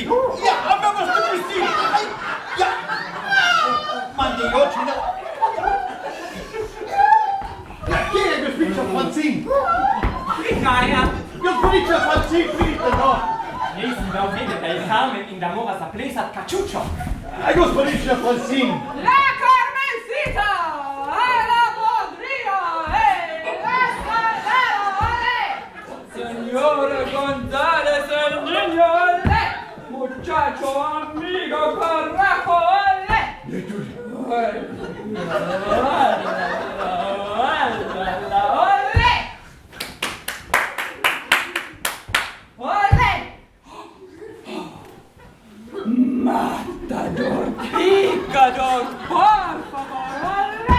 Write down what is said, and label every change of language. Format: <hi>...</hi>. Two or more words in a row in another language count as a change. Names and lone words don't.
<sl>Ja, a me boste pustili. Ja. Mandi oči na... Kje je gospodiča Francin? Prihaja. Gospodiča Francin, pridite no. Nisem dal videti, da je Carmen in da mora zaplesati kačučo. Gospodiča Francin.</sl> <es>La Carmencita! La Podrina! La Scandalo! Signore González el niño, muchacho amigo Carraco, Matador, picador, por favor, ole!</es>